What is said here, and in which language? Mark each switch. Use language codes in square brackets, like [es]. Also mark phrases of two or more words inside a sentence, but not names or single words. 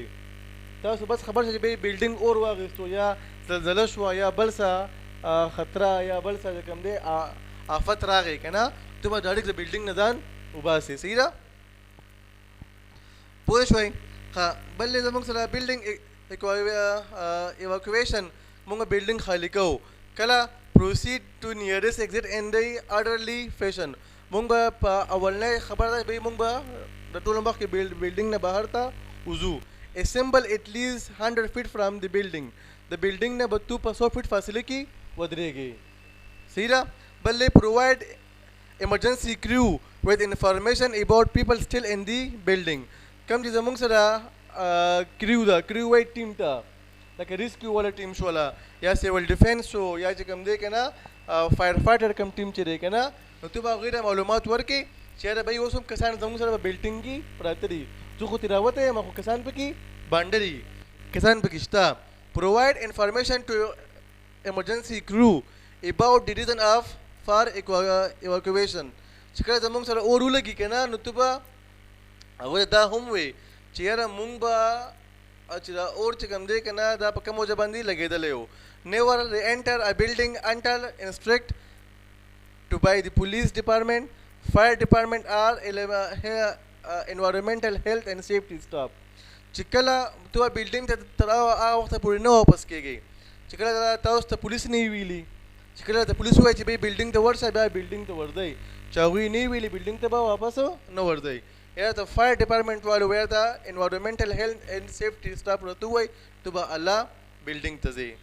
[ps] تاسو بس خبر شئ چې بهی بلډینګ اور واخېستو یا زلزله شوه یا بل څه خطره یا بل څه کوم دی آفت راغی که نه ته به ډایرکټ د بلډینګ نه ځان وباسې. صحیح ده؟ پوه شوئ؟ ښه. بل دی زموږ سره [en] building evacuation. [ps] مونږ بلډینګ خالی کوو. [en] کله proceed to nearest exit in the orderly fashion. [ps] مونږ به په اولنۍ خبره ده به مونږ به د ټولو مخکې بلډینګ نه بهر ته وځو. [en] assemble at least 100 feet from the building. [ps] د بلډینګ نه به تو په 100 فیټ فاصله کې ودرېږي. صحیح ده؟ بل دی [en] provide emergency crew with information about people still in the building. [ps] کوم چې زموږ سره کریو ده کریو وایي ټیم ته لکه ریسکیو والا ټیم شوله یا [en] civil defense [ps] شو یا چې کوم دی که نه [en] fire fighter [ps] کوم ټیم چې دی که نه نو تو به هغوی ته معلومات ورکړې چې یاره بهی اوس هم کسان زموږ سره په بلډینګ کې پراته دي. زه خو ترې راوتی یم خو کسان پکې بانډه دي کسان پکې شته. [en] provide information to emergency crew about the reason of for evacuation. [ps] چې کله زموږ سره اور ولګي که نه نو تو به هغوی دا هم وایي چې یاره مونږ به چې دا اور چې کوم دی که نه دا په کوم وجه باندې لګېدلی و. [en] never re-enter a building until instructed to by the police department, fire department or environmental health and safety staff. [ps] چې کله تو بلډینګ ته تر هغه وخته پورې نه واپس کېږئ چې کله تاسو ته پولیس نه وي ویلي چې کله ته پولیس ووایي چې بهی بلډینګ ته ورشه بیا بلډینګ ته ورځئ چې هغوی نه ویلي بلډینګ ته به واپس نه ورځئ. یا ته [en] fire department [ps] والو یا ته [en] environmental health and safety staff [ps] راته ووایي ته به الله بلډینګ ته ځې.